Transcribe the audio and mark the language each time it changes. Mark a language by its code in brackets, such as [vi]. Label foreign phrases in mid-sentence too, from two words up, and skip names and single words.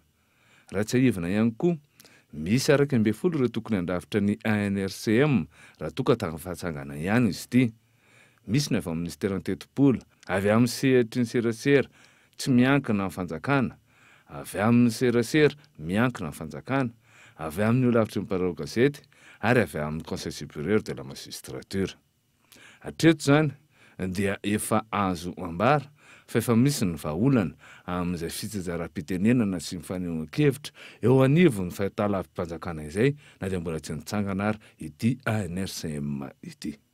[mg] Raha tsy haivana ihany koa misy araka 40 ireo tokony handafitra ny ANRCM raha toka tamin'ny fahatsangana ihany izy ity. Misy ny avy amin'ny ministera ny teti-pola, avy amin'ny sehatry ny serasera tsy miankina amin'ny fanjakana, avy amin'ny serasera miankina amin'ny fanjakana, avy amin'ny olavitry ny mparao gazety ary avy amin'ny [fr] conseil supérieur de la magistrature. [mg] Hatreto zany dia efa azo ambara fa efa misy ny vahaolana amin'izay fitsinjaram-pitenenana sy mifanehoan-kevitra eo anivony fahitalavim-panjakana izay na dia mbola tsy nitsangana ary ity ANRCM ity.